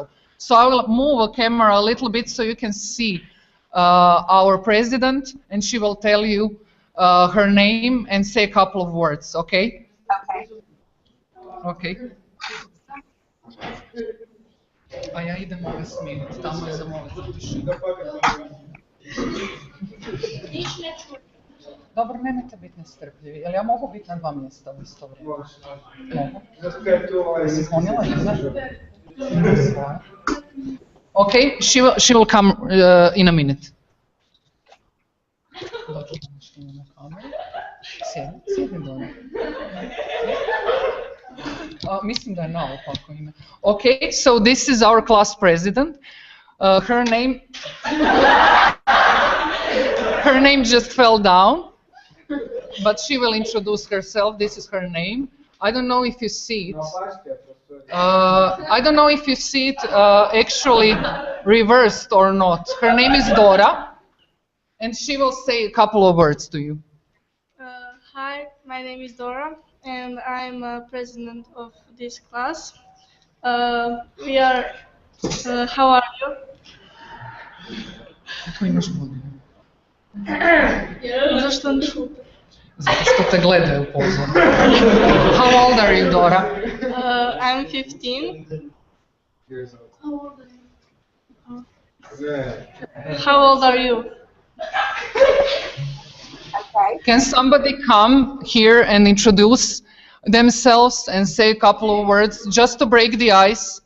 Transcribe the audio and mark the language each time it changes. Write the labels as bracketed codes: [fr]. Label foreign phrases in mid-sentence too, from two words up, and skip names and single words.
[en] So I will move the camera a little bit so you can see our president, and she will tell you her name and say a couple of words. Okay? Okay. Okay. [hr] A ja idem ove smijeniti, tamo je zamoliti tišinu. Dobro, nemojte biti nestrpljivi. Jel ja mogu biti na 2 mjesta u isto vrijeme? Mogu. Jesi ponijela ime? [en] Okay, she will come in a minute. [hr] Sjedi dole. Mislim da je naopako ime. [en] Okay, so this is our class president. Her name just fell down, but she will introduce herself. This is her name. I don't know if you see it. I don't know if you see it actually reversed or not. Her name is Dora, and she will say a couple of words to you. Hi, my name is Dora. and I'm president of this class. We are. How are you? [hr] Zašto ne šute? Zato što te gledaju pozorno. [en] How old are you, Dora? I'm 15. How old are you? Okay. Can somebody come here and introduce themselves and say a couple of words just to break the ice?